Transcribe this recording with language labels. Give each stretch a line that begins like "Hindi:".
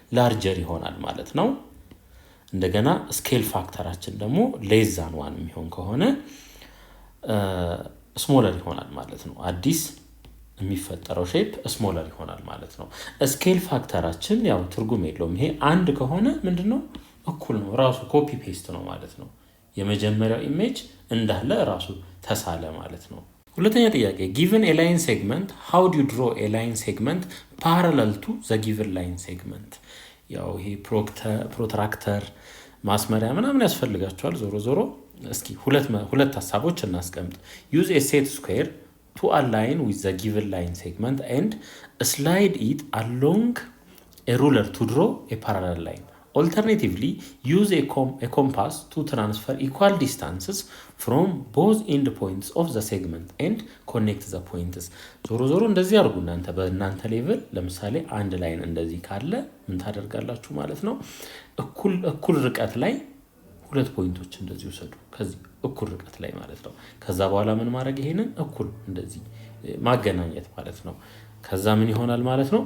Amharic: ላርጀር ይሆናል ማለት ነው። እንደገና ስኬል ፋክተራችን ደግሞ ሌስ ዛን ዋን የሚሆን ከሆነ ስሞለር ይሆናል ማለት ነው። አዲስ የሚፈጠረው ሼፕ ስሞለር ይሆናል ማለት ነው። ስኬል ፋክተራችን ያው ትርጉም የለውም። ይሄ አንድ ከሆነ ምንድነው? እኩል ነው፣ ራሱ ኮፒ ፔስት ነው ማለት ነው። የመጀመሪያው ኢሜጅ እንዳለ ራሱ ተሳለ ማለት ነው። ሁለተኛ ጥያቄ
English: given a line segment
Amharic: how do you draw a line segment parallel to the given line segment? ያው ይሄ ፕሮትራክተር ማስመሪያ ምናምን ያስፈልጋቸዋል። ዞሮ ዞሮ እስኪ ሁለት ሀሳቦች እናስቀምጥ።
English: use a set square to align with the given line segment and slide it along a ruler to draw a parallel line. Alternatively, use a compass to transfer equal distances from both end points of the segment and connect the points.
Amharic: ዞሮ ዞሮ እንደዚህ አድርጉ እናንተ በእናንተ ሌቭል። ለምሳሌ አንድ ላይን እንደዚህ ካለ ምን ታደርጋላችሁ ማለት ነው? እኩል ርቀት ላይ ሁለት ፖይንቶች እንደዚህ ወሰዱ፣ ከዚህ እኩል ርቀት ላይ ማለት ነው። ከዛ በኋላ ምን ማድረግ? ይሄንን እኩል እንደዚህ ማገናኘት ማለት ነው። ከዛ ምን ይሆናል ማለት ነው?